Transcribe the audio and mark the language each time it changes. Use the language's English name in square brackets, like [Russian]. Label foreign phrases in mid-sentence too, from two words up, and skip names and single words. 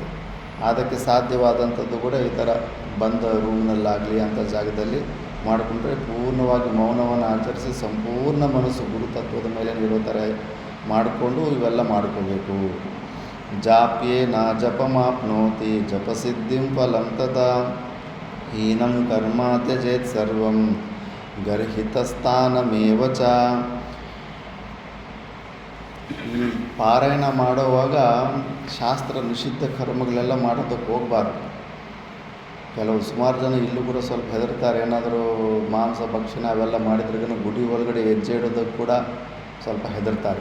[Kannada] ಅದಕ್ಕೆ ಸಾಧ್ಯವಾದಂಥದ್ದು ಕೂಡ ಈ ಥರ ಬಂದ ರೂಮ್ನಲ್ಲಾಗಲಿ ಅಂಥ ಜಾಗದಲ್ಲಿ ಮಾಡಿಕೊಂಡ್ರೆ ಪೂರ್ಣವಾಗಿ ಮೌನವನ್ನು ಆಚರಿಸಿ ಸಂಪೂರ್ಣ ಮನಸ್ಸು ಗುರುತತ್ವದ ಮೇಲೆ ಇರೋ ಥರ ಮಾಡಿಕೊಂಡು ಇವೆಲ್ಲ ಮಾಡ್ಕೋಬೇಕು. [Sanskrit] ಜಾಪ್ಯೇನ ಜಪಮಾಪ್ನೋತಿ ಜಪಸಿದ್ಧಿಂ ಫಲಂ ತಥಾ ಹೀನಂ ಕರ್ಮ ತ್ಯಜೇತ್ ಸರ್ವಂ ಗರ್ಹಿತಸ್ಥಾನಮೇವ ಚ. [Kannada] ಈ ಪಾರಾಯಣ ಮಾಡುವಾಗ ಶಾಸ್ತ್ರ ನಿಷಿದ್ಧ ಕರ್ಮಗಳೆಲ್ಲ ಮಾಡೋದಕ್ಕೆ ಹೋಗಬಾರ್ದು. ಸುಮಾರು ಜನ ಇಲ್ಲೂ ಕೂಡ ಸ್ವಲ್ಪ ಹೆದರ್ತಾರೆ. ಏನಾದರೂ ಮಾಂಸ ಭಕ್ಷಣ ಅವೆಲ್ಲ ಮಾಡಿದ್ರಿಗೂ ಗುಡಿ ಒಳಗಡೆ ಹೆಜ್ಜೆ ಇಡೋದಕ್ಕೆ ಕೂಡ ಸ್ವಲ್ಪ ಹೆದರ್ತಾರೆ.